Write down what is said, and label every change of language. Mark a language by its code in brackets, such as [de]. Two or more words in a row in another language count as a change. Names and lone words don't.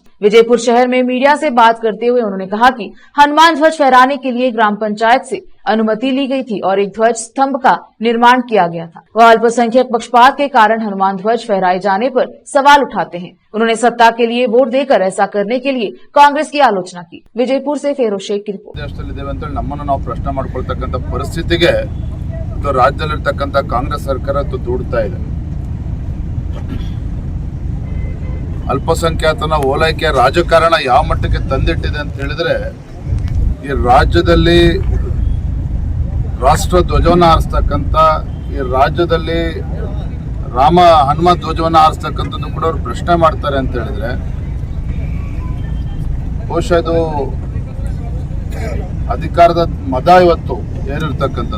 [hi] विजयपुर शहर में मीडिया से बात करते हुए उन्होंने कहा कि हनुमान ध्वज फहराने के लिए ग्राम पंचायत से अनुमति ली गई थी और एक ध्वज स्तंभ का निर्माण किया गया था। वह अल्पसंख्यक पक्षपात के कारण हनुमान ध्वज फहराए जाने पर सवाल उठाते हैं। उन्होंने सत्ता के लिए वोट देकर ऐसा करने के लिए कांग्रेस की आलोचना की। विजयपुर से फेरोज शेख की रिपोर्ट। [kn] ನಮ್ಮನ್ನು ನಾವು ಪ್ರಶ್ನೆ ಮಾಡಿಕೊಳ್ಳತಕ್ಕಂತ ಪರಿಸ್ಥಿತಿಗೆ ರಾಜ್ಯದಲ್ಲಿರ್ತಕ್ಕಂತ ಕಾಂಗ್ರೆಸ್ ಸರ್ಕಾರ ದೂಡ್ತಾ ಇದೆ. ಅಲ್ಪಸಂಖ್ಯಾತನ ಓಲೈಕೆ ರಾಜಕಾರಣ ಯಾವ ಮಟ್ಟಕ್ಕೆ ತಂದಿಟ್ಟಿದೆ ಅಂತ ಹೇಳಿದ್ರೆ, ಈ ರಾಜ್ಯದಲ್ಲಿ ರಾಷ್ಟ್ರ ಧ್ವಜವನ್ನು ಹಾರಿಸ್ತಕ್ಕಂಥ, ಈ ರಾಜ್ಯದಲ್ಲಿ ಹನುಮ ಧ್ವಜವನ್ನು ಹಾರಿಸ್ತಕ್ಕಂಥದ್ದು ಕೂಡ ಅವರು ಪ್ರಶ್ನೆ ಮಾಡ್ತಾರೆ ಅಂತ ಹೇಳಿದ್ರೆ, ಬಹುಶಃ ಇದು ಅಧಿಕಾರದ ಮದ ಇವತ್ತು ಏರಿರ್ತಕ್ಕಂಥದ್ದು.